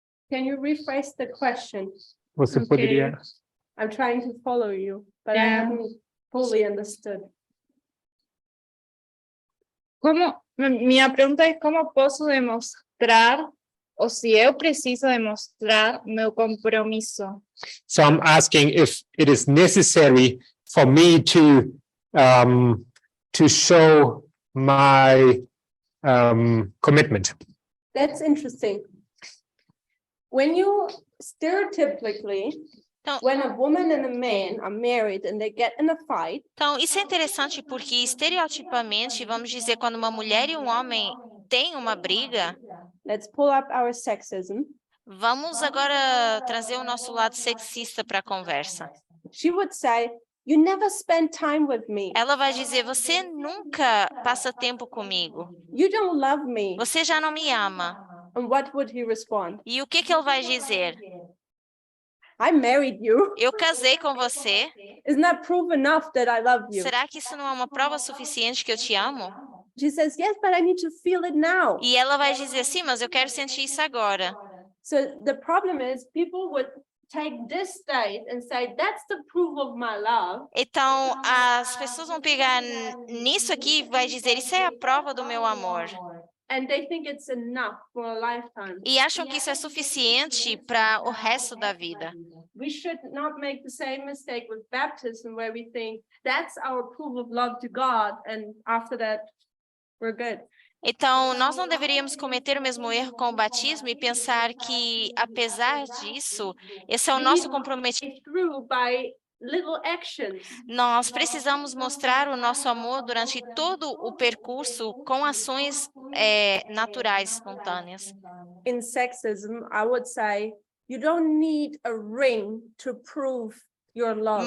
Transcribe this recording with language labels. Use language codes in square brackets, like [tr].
[en] Can you rephrase the question? [pt] Você [en] Okay. [pt] poderia? [en] I'm trying to follow you, but I Yeah. haven't fully understood. [pt] Como Minha pergunta é como posso demonstrar, ou se eu preciso demonstrar meu compromisso. [en] So I'm asking if it is necessary for me to show my commitment. That's interesting. When you stereotypically, [pt] Então, [en] when a woman and a man are married and they get in a fight, [pt] então, isso é interessante porque, estereotipamente, vamos dizer, quando uma mulher e um homem têm uma briga, [en] let's pull up our sexism. [pt] vamos agora trazer o nosso lado sexista para a conversa. [en] She would say, "You never spend time with me. [pt] Ela vai dizer, você nunca passa tempo comigo. [en] You don't love me." [pt] Você já não me ama. [en] And what would he respond? [pt] E o que ele vai dizer? [en] I married you. [pt] Eu casei com você. [en] Isn't that proof enough that I love you? [pt] Será que isso não é uma prova suficiente que eu te amo? [en] She says, yes, but I need to feel it now. [pt] E ela vai dizer, sim, mas eu quero sentir isso agora. [en] So the problem is people would take this state and say, that's the proof of my love. [pt] Então, as pessoas vão pegar nisso aqui e vai dizer, isso é a prova do meu amor. [en] And they think it's enough for a lifetime. [pt] E acham que isso é suficiente para o resto da vida. [en] We should not make the same mistake with baptism where we think that's our proof of love to God and after that we're good. [pt] Então, nós não deveríamos cometer o mesmo erro com o batismo e pensar que, apesar disso, esse é o nosso comprometimento. [en] Through by little actions. [pt] Nós precisamos mostrar o nosso amor durante todo o percurso com ações naturais, espontâneas. [en] In sexism, I would say you don't need a ring to prove your love.